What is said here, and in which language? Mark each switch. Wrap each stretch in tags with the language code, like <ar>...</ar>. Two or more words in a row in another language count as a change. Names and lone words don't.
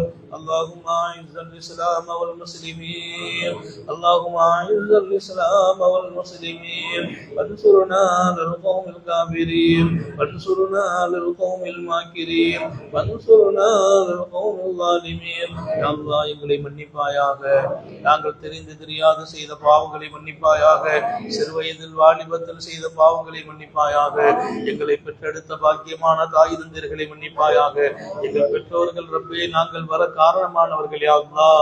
<ar>اللهم أعز الإسلام والمسلمين. اللهم أعز الإسلام والمسلمين وانصرنا للقوم الكافرين وانصرنا للقوم الماكرين وانصرنا للقوم الظالمين. يا الله</ar> <ta>எங்களை மன்னிப்பாயாக. நாங்கள் தெரிந்து தெரியாது செய்த பாவங்களை மன்னிப்பாயாக. சிறுவயதில் வாலிபத்தில் செய்த பாவங்களை மன்னிப்பாயாக. எங்களை பெற்றெடுத்த பாக்கியமான தாய் தந்தையர்களை மன்னிப்பாயாக. எங்கள் பெற்றோர்கள் ரப்பே நாங்கள் வர காரணமானவர்கள்</ta> <ar>يا الله.</ar>